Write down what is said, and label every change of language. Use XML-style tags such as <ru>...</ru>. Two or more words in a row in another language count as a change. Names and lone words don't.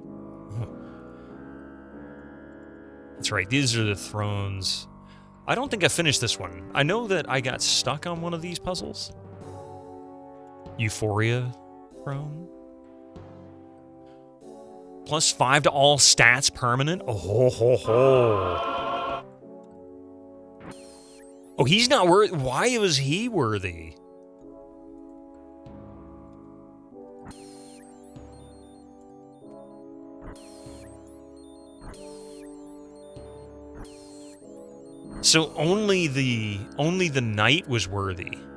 <en>That's right. These are the thrones. I don't think I finished this one. I know that I got stuck on one of these puzzles. Euphoria throne. +5 to all stats permanent. Oh, ho, ho, ho. Oh, he's not worthy. Why was he worthy? So only the knight was worthy.</en>